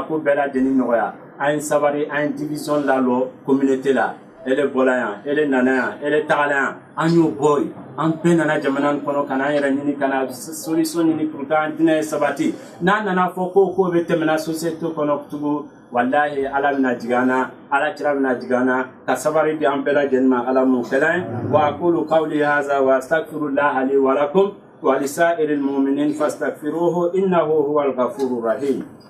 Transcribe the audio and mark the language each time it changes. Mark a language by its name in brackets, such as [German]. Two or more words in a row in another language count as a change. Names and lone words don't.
[Bambara] ko bɛɛ lajɛlen nɔgɔya an ye sabari an ye division lalɔ communauté la ele bɔla yan ele nana yan ele tagala yan an y'o bɔ yen an bɛɛ nana jamana in kɔnɔ ka n'an yɛrɛ ɲini ka na solution ɲini [French] pour que [Bambara] an diinɛ sabati n'a nana fɔ ko bɛ tɛmɛna société kɔnɔ tugun walahi ala bɛna jigin an na ala cira bɛna jigin an na ka sabari di an bɛɛ lajɛlen ma ala m'o kɛla ye [Arabic] وأقول قولي هذا وأستغفر الله لي ولكم ولسائر المؤمنين فاستغفروه إنه هو الغفور الرحيم.